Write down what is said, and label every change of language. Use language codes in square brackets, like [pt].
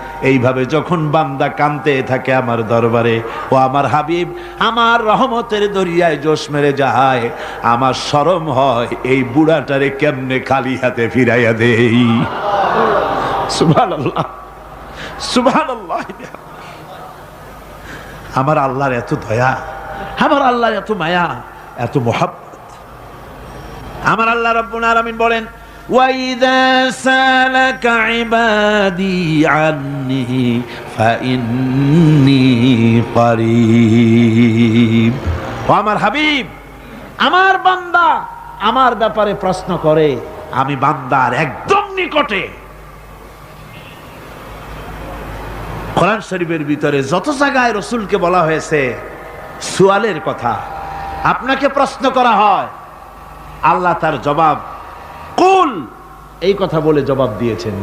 [bn] এইভাবে যখন বান্দা কাঁদতে থাকে আমার দরবারে, ও আমার হাবিব আমার রহমতের দরিয়ায় জোশ মেরে যায়, আমার শরম হয় এই বুড়াটারে কেমনে খালি হাতে ফিরাইয়া দেই। সুবহানাল্লাহ, সুবহানাল্লাহ। আমার আল্লাহর এত দয়া, আমার আল্লাহর এত মায়া, এত মোহাব্বত। আমার আল্লাহ রাব্বুল আলামিন বলেন, [ar] وَإِذَا سَأَلَكَ عِبَادِي عَنِّي فَإِنِّي قَرِيبٌ। [bn] ও আমার হাবিব, আমার বান্দা আমার ব্যাপারে প্রশ্ন করে, আমি বান্দার একদম নিকটে। কোরআন শরীফের ভিতরে যত জায়গায় রাসূলকে বলা হয়েছে সুয়ালের কথা, আপনাকে প্রশ্ন করা হয়, আল্লাহ তার জবাব কুল এই কথা বলে জবাব দিয়েছেন।